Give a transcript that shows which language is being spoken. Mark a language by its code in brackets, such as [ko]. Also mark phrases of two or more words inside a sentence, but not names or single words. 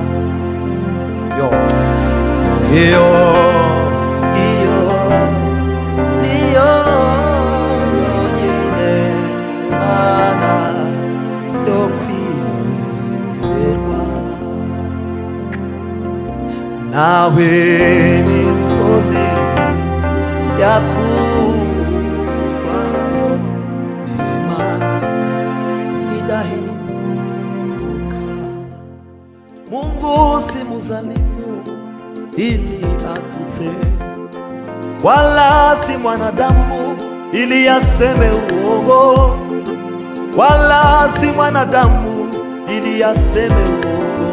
[rw] Iyo niyo yonyine Mana yo kwizerwa. Nawe imisozi yakurwayo n'Imana idahinduka. [sw] Mungu si mzalimu ili atute, wala si mwanadamu ili aseme uongo, wala si mwanadamu ili aseme uongo.